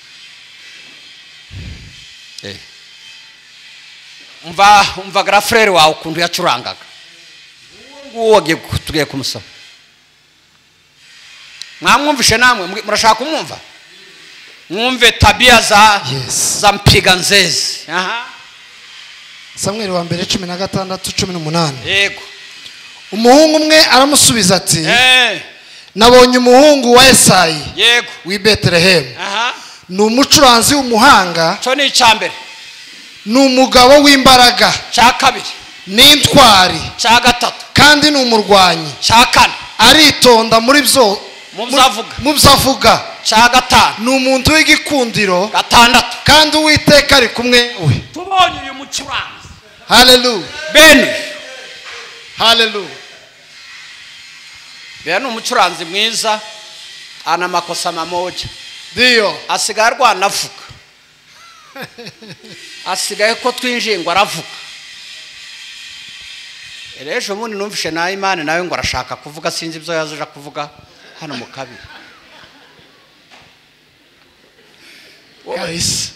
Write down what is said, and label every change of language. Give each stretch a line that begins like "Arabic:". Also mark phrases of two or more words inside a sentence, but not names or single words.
Kinyarwanda: Umva grafrere wawe kundu yacurangaga. Uwo tugiye kumusoma. Mwamwumvishe namwe murashaka kumwumva? Mwumve
Swahili: tabia za mpiga nzezi.
Kinyarwanda: Samuel wa mbere 16:18. Yego. umuhungu umwe aramusubiza ati eh nabonye umuhungu wa Esayi yego w'i Betelehemu aha ni umucuranzi w'umuhanga cyo ni icyambere ni umugabo w'imbaraga cya kabiri n'intwari cya gatatu kandi ni umurwanyi cya kane aritonda muri byo mu byo avuga mu byo avuga cya gatanu ni umuntu w'igikundiro gatandatu kandi Uwiteka ari kumwe we. tubonye uyu mucuranzi Haleluya bene haleluya bene ni umucuranzi mwiza
Swahili: ana makosa mamoja ndio
Kinyarwanda: asigaye arwana avuga asigaye ko twinjiye ngo aravuga ejo bundi numvishe na Imana nawe ngo arashaka kuvuga sinzi ibyo yazaje kuvuga hano mu kabiri guys